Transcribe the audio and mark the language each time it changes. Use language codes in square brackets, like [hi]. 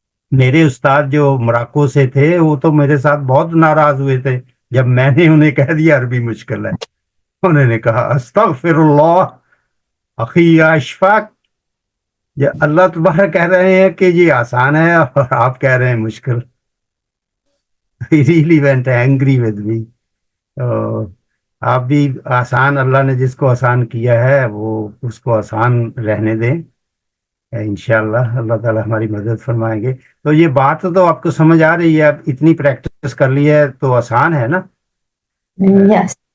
[ur] میرے استاد جو مراکو سے تھے وہ تو میرے ساتھ بہت ناراض ہوئے تھے جب میں نے انہیں کہہ دیا عربی مشکل ہے. انہوں نے کہا [ar] استغفر اللہ اخی یا اشفاق. [ur] اللہ تبارک کہہ رہے ہیں کہ یہ آسان ہے اور آپ کہہ رہے ہیں مشکل. [en] He really went angry with me. [ur] آپ بھی آسان، اللہ نے جس کو آسان کیا ہے وہ اس کو آسان رہنے دیں انشاءاللہ. اللہ تعالیٰ ہماری مدد فرمائیں گے. تو یہ بات تو آپ کو سمجھ آ رہی ہے، اب اتنی پریکٹس کر لی ہے تو آسان ہے نا. [en] Yes.